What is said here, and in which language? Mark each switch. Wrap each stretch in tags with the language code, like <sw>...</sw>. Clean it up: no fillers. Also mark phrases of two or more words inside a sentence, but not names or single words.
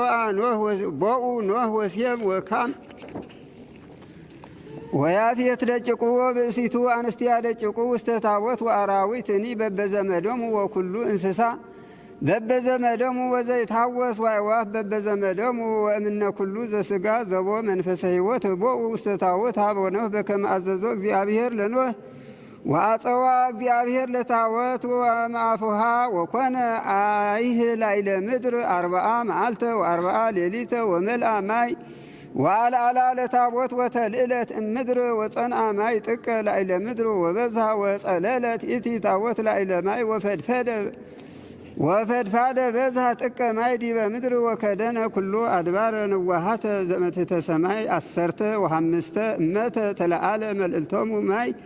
<gez>ቦኡ ኖህ ወሴም ወካም ወያፌት ደቂቁ ወብእሲቱ አንስቲያ ደቂቁ ውስተ ታቦት ወአራዊትኒ በበዘመዶሙ ወኩሉ እንስሳ በበዘመዶሙ ወዘይትሐወስ ወአዕዋፍ በበዘመዶሙ ወእምነ ኩሉ ዘሥጋ ዘቦ መንፈሰ ሕይወት ቦኡ ውስተ ታቦት ሀበ ኖህ በከመ አዘዞ እግዚአብሔር ለኖህ ወአጸዋ እግዚአብሔር ለታቦት ወማፉሃ ወኮነ አይህ ላዕለ ምድር 40 መዓልተ ወ40 ሌሊተ ወመልአ ማይ ወአልዓላ ለታቦት ወተልዕለት እምድር ወጸንአ ማይ ጥቀ ላዕለ ምድር ወበዝሃ ወጸለለት ኢቲ ታቦት ላዕለ ማይ ወፈድፋደ በዝሃ ጥቀ ማይ ዲበ ምድር ወከደነ ኩሉ አድባረ ንዋሃተ ዘመትሕተ ሰማይ 15 እመተ ተለዓለ መልዕልቶሙ ማይ</gez>